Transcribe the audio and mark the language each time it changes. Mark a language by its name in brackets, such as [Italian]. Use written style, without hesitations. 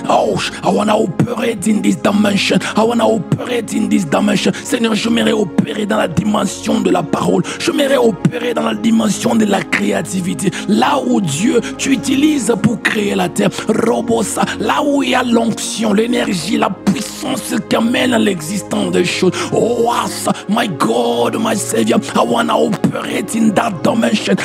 [English] Ouch, I wanna operate in this dimension. I wanna operate in this dimension. [French] Seigneur, je m'aimerais opérer dans la dimension de la parole. Je m'aimerais opérer dans la dimension de la créativité. Là où Dieu, tu utilises pour créer la terre. Robosa, là où il y a l'onction, l'énergie, la puissance qui amène à l'existence des choses. [English] Oh, my God, my Savior, I wanna operate in that dimension.